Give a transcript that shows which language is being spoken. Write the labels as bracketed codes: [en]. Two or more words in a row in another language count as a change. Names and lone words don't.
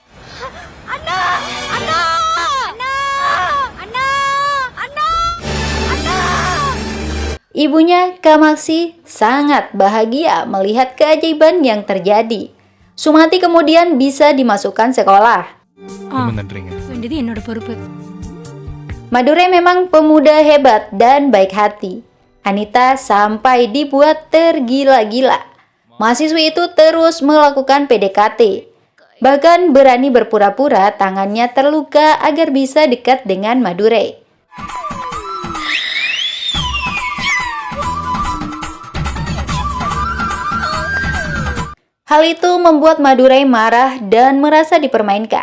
[id] Ibunya, Kamaksi, sangat bahagia melihat keajaiban yang terjadi. Sumati kemudian bisa dimasukkan sekolah. [ta] வேண்டியது என்னோட பொறுப்பு. [id] Madurai memang pemuda hebat dan baik hati. Anita sampai dibuat tergila-gila. Mahasiswi itu terus melakukan PDKT. Bahkan berani berpura-pura tangannya terluka agar bisa dekat dengan Madurai. Hal itu membuat Madurai marah dan merasa dipermainkan.